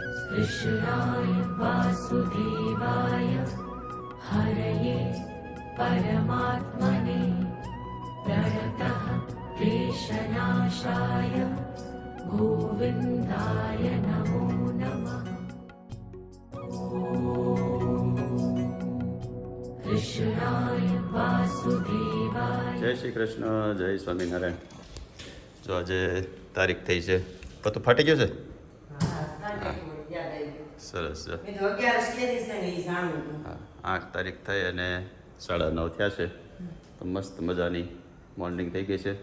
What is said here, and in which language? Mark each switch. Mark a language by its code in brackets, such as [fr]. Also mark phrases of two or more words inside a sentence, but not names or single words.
[sa] कृष्णाय वासुदेवाय हरये परमात्मने प्रणतः क्लेशनाशाय गोविन्दाय नमो नमः। कृष्णाय वासुदेवाय। [gu] જય શ્રી કૃષ્ણ, જય સ્વામિનારાયણ। જો આજે તારીખ થઈ છે, પતું ફાટી ગયું છે? સરસ છે। 8 તારીખ થઈ અને 9:30 થયા છે, તો મસ્ત મજાની મોર્નિંગ થઈ ગઈ છે।